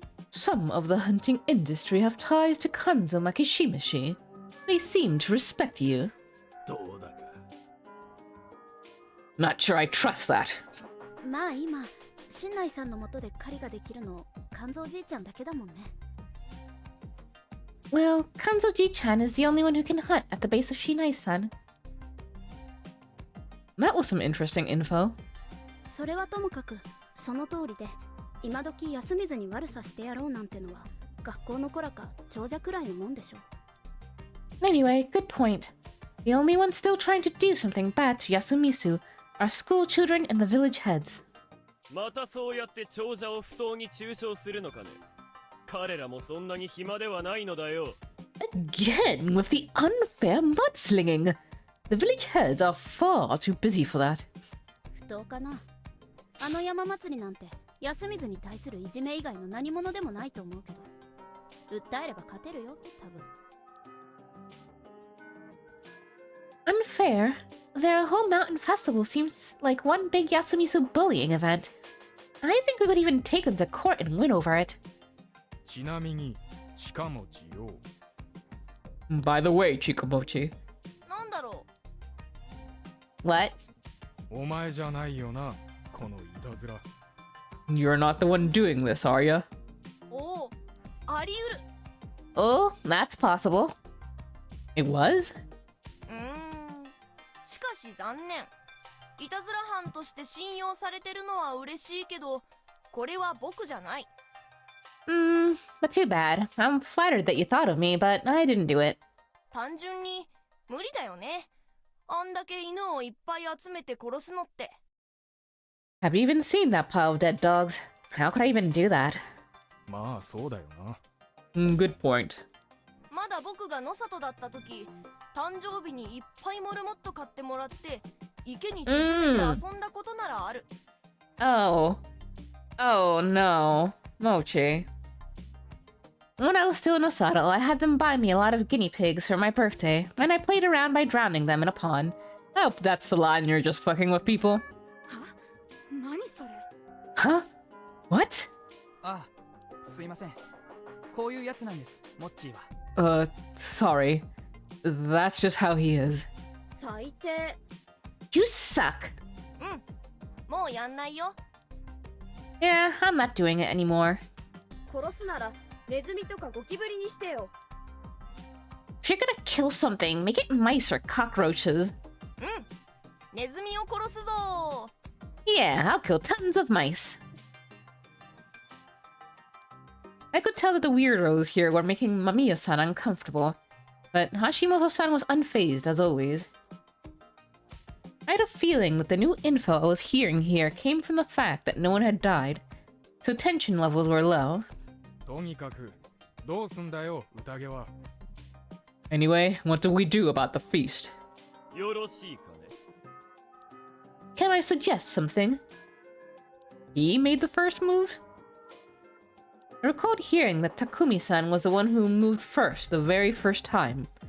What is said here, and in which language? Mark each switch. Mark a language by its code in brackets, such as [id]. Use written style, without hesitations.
[en] Some of the hunting industry have ties to Kanzo Makishimashi. They seem to respect you. [ja] どうだか。 [en] Not sure I trust that. [ja] まあ今、新内さんの元で狩りができるの、肝臓じいちゃんだけだもんね。 [en] Well, Kanzo-ji-chan is the only one who can hunt at the base of Shinai-san. That was some interesting info. [ja] それはともかく、その通りで、今時休みずに悪さしてやろうなんてのは、学校の子らか長者くらいのもんでしょう。 [en] Anyway, good point. The only ones still trying to do something bad to Yasumisu are school children and the village heads. [ja] またそうやって長者を不当に中傷するのかね。彼らもそんなに暇ではないのだよ。 [en] Again with the unfair mudslinging. The village heads are far too busy for that. [ja] 不当かな。あの山祭りなんて休みずに対するいじめ以外の何者でもないと思うけど、訴えれば勝てるよ、多分。 [en] Unfair? Their whole mountain festival seems like one big Yasumisu bullying event. I think we would even take them to court and win over it. [ja] ちなみに近持ちよ。 [en] By the way, Chikamochi. [ja] なんだろ [en] う What? [ja] お前じゃないよな、このいたずら。 [en] You're not the one doing this, are ya? [ja] おお、あり得る。 [en] Oh, that's possible. It was? [ja] しかし残念。いたずら犯として信用されてるのは嬉しいけど、これは僕じゃない。 [en] But too bad. I'm flattered that you thought of me, but I didn't do it. [ja] 単純に無理だよね。あんだけ犬をいっぱい集めて殺すのって。 [en] Have you even seen that pile of dead dogs? How could I even do that? [ja] まあそうだよな。 [en] Good point. [ja] まだ僕が野里だった時、誕生日にいっぱいモルモット買ってもらって池に沈めて遊んだことならある。 [en] Oh no, Mochi. When I was still in Osato, I had them buy me a lot of guinea pigs for my birthday, and I played around by drowning them in a pond. I hope that's the line you're just fucking with people. [ja] 何それ？ [en] Huh? What? [ja] あ、すいません。こういうやつなんです、モッチーは。 [en] Sorry. That's just how he is. [ja] 最低。 [en] You suck! [ja] もうやんないよ。 [en] Yeah, I'm not doing it anymore. [ja] 殺すならネズミとかゴキブリにしてよ。 [en] If you're gonna kill something, make it mice or cockroaches. [ja] ネズミを殺すぞ。 [en] Yeah, I'll kill tons of mice. I could tell that the weirdos here were making Mamiya-san uncomfortable, but Hashimoto-san was unfazed as always. I had a feeling that the new info I was hearing here came from the fact that no one had died, so tension levels were low. [ja] とにかくどうすんだよ、宴は。 [en] Anyway, what do we do about the feast? [ja] よろしいかね。 [en] Can I suggest something? He made the first move? I recalled hearing that Takumi-san was the one who moved first the very first time.